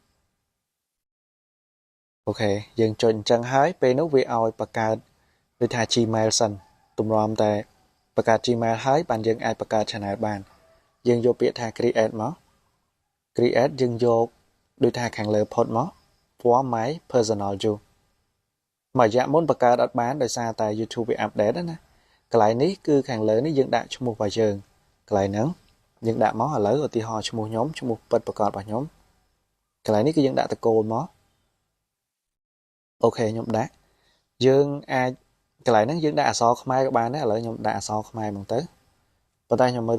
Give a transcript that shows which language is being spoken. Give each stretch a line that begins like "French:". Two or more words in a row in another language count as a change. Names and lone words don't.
Khmer: អូខេយើងចុចអញ្ចឹងហើយពេលនោះវាឲ្យបង្កើតដូចថា Gmail សិនទម្រាំតែបង្កើត Gmail ហើយបានយើងអាចបង្កើត channel បានយើងយកពាក្យថា create មក create យើងយកដូចថាខាងលើផុតមក
English: for my personal use
Khmer: មួយរយៈមុនបង្កើតអ ត់បានដោយសារតែ YouTube វា update ណាកន្លែងនេះគឺខាងលើនេះយើងដាក់ឈ្មោះរបស់យើងកន្លែងហ្នឹងយើងដាក់មកឥឡូវឧទាហរណ៍ឈ្មោះខ្ញុំឈ្មោះពិតប្រាកដរបស់ខ្ញុំកន្លែងនេះគឺ យើងដាក់តកូលមកអូខេខ្ញុំដាក់យើងអាចកន្លែងហ្នឹងយើងដាក់អក្សរខ្មែរក៏បានដែរឥឡូវខ្ញុំដាក់អក្សរខ្មែរហ្មងទៅប៉ុន្តែខ្ញុំមើល